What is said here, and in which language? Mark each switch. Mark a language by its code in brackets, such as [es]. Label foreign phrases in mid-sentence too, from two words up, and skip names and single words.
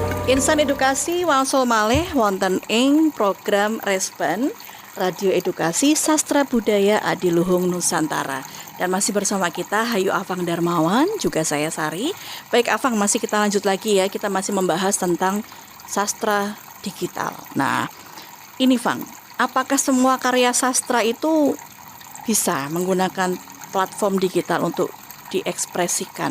[jv] Insan edukasi wangsul malih wonten ing program Resban Radio Edukasi Sastra Budaya Adiluhung Nusantara. [id] Dan masih bersama kita Hayu Afang Darmawan, juga saya Sari. Baik Afang, masih kita lanjut lagi ya. Kita masih membahas tentang sastra digital. Nah, ini Fang, apakah semua karya sastra itu bisa menggunakan platform digital untuk diekspresikan?